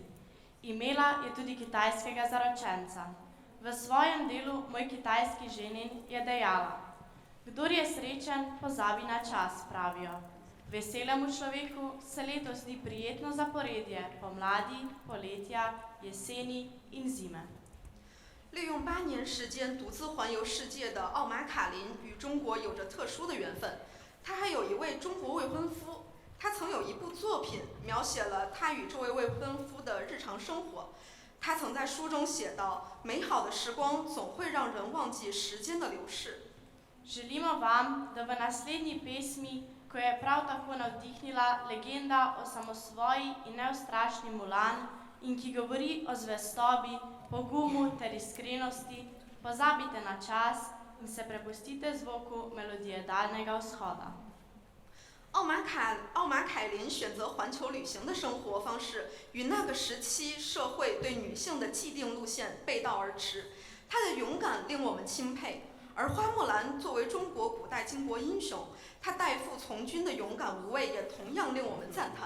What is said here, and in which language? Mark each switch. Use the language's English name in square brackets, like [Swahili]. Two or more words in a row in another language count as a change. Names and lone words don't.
[Slovenian] Imela je tudi kitajskega zaročenca. V svojem delu Moj kitajski ženin je dejala: Kdor je srečen, pozabi na čas, pravijo. Veselemu človeku se letos zdi prijetno zaporedje pomladi, poletja, jeseni in zime. [Chinese] 利用8年时间独自环游世界的奥马卡林与中国有着特殊的缘分。他还有一位中国未婚夫，他曾有一部作品描写了他与这位未婚夫的日常生活。他曾在书中写道：“美好的时光总会让人忘记时间的流逝。” [Slovenian] Želimo vam, da v naslednji pesmi, ko je prav tako navdihnila legenda o samosvoji in neustrašni Mulan in ki govori o zvestobi, pogumu ter iskrenosti, pozabite na čas in se prepustite zvoku melodije Daljnega vzhoda. [Chinese] 奥马凯林选择环球旅行的生活方式，与那个时期社会对女性的既定路线背道而驰。她的勇敢令我们钦佩。而花木兰作为中国古代巾帼英雄，她代父从军的勇敢无畏也同样令我们赞叹。